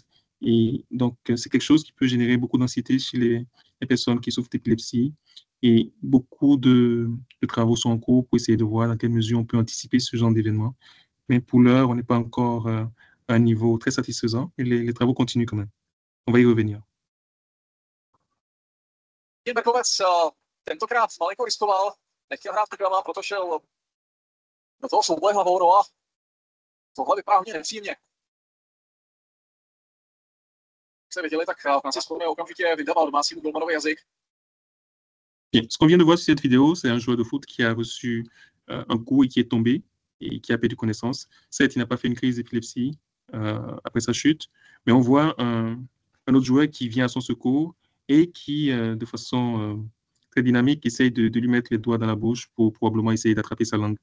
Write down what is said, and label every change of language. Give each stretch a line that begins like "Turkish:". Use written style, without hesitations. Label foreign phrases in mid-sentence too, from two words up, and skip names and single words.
French: Et donc, c'est quelque chose qui peut générer beaucoup d'anxiété chez les personnes qui souffrent d'épilepsie. Et beaucoup de travaux sont en cours pour essayer de voir dans quelle mesure on peut anticiper ce genre d'événement. Mais pour l'heure, on n'est pas encore à un niveau très satisfaisant et les travaux continuent quand même. On va y revenir.
Czech: Bekovec tentokrát malinko riskoval, nechtěl hrát Krama, proto šel do toho souboje hlavou, no a tohle vypadá hodně nepříjemně. Jak jste viděli, tak Francis Cormier okamžitě vydával domácímu golmanovi jazyk.
French: Bien. Ce qu'on vient de voir sur cette vidéo, c'est un joueur de foot qui a reçu un coup et qui est tombé et qui a perdu connaissance. Certes, il n'a pas fait une crise d'épilepsie après sa chute, mais on voit un autre joueur qui vient à son secours et qui, de façon très dynamique, essaye de lui mettre les doigts dans la bouche pour probablement essayer d'attraper sa langue.